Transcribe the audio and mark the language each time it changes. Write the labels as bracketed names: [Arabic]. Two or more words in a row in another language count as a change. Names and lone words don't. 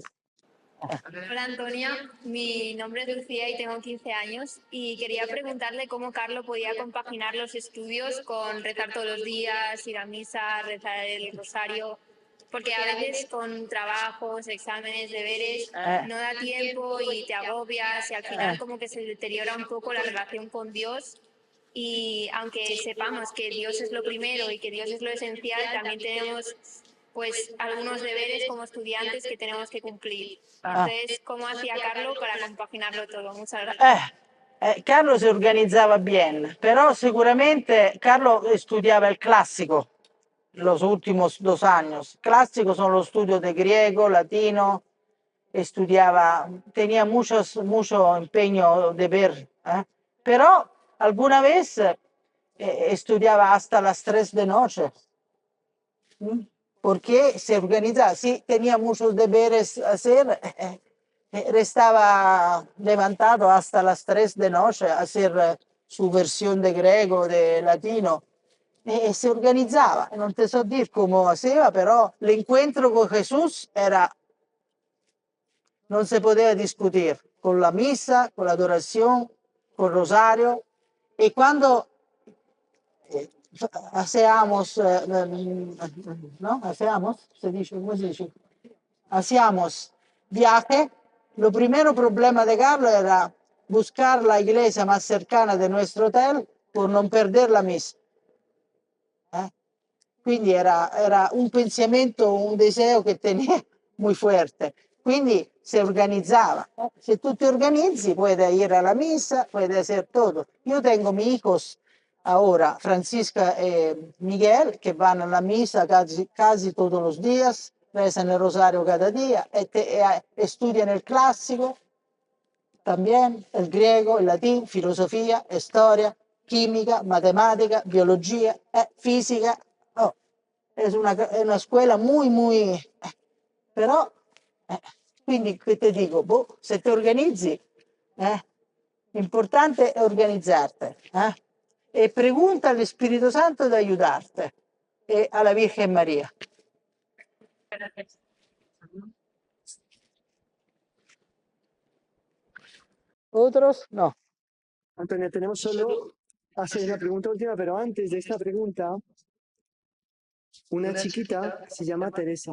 [Spanish] Hola Antonia, mi nombre es Lucía y tengo 15 años y quería preguntarle cómo Carlo podía compaginar los estudios con rezar todos los días, ir a misa, rezar el rosario, porque a veces con trabajos, exámenes, deberes, no da tiempo y te agobias y al final como que se deteriora un poco la relación con Dios. Y aunque sepamos que Dios es lo primero y que Dios es lo esencial, también tenemos pues algunos deberes como estudiantes que tenemos que cumplir. Entonces, ¿cómo hacía Carlo para compaginarlo todo? Muchas gracias. [Italian] Carlo se organizzava bien, però sicuramente Carlo studiava il classico [Spanish] los últimos 2 años. Clásico son los estudios de griego, latino, estudiaba, tenía mucho empeño de ver, pero alguna vez estudiaba hasta las 3 de noche. Porque se organizaba, sí, tenía muchos deberes a hacer, restaba levantado hasta las 3 de noche a hacer su versión de griego, de latino, [Italian] e se organizzava. Non te so dire come faceva, però l'incontro con Jesús era, non si poteva discutere, con la misa, con l'adorazione, con il rosario, e quando [Spanish] hacíamos, ¿no? Hacíamos, se dice, ¿cómo se dice? Hacíamos viaje. Lo primero problema de Carlos era buscar la iglesia más cercana de nuestro hotel, por [Italian] non perdere la messa. Quindi era un pensamento, [Spanish] un deseo que tenía muy fuerte. [Italian] Quindi se organizzava. [Spanish] Se tú te organizzi, puedes ir a la misa, puedes hacer todo. Yo tengo mis hijos ahora, Francisca y Miguel, que van a la misa casi todos los días, rezan el rosario cada día, estudian el clásico, también el griego, el latín, filosofía, historia, química, matematica, biología, fisica. [Italian] Oh, è una scuola muy. Però, quindi che ti dico, se ti organizzi, l'importante è organizzarti, e [Spanish] pregunta al [Italian] Spirito Santo di aiutarti e alla Virgen Maria. [Spanish] ¿Otros? No. Antonia, tenemos solo hacer una pregunta última, pero antes de esta pregunta, una chiquita se llama Teresa.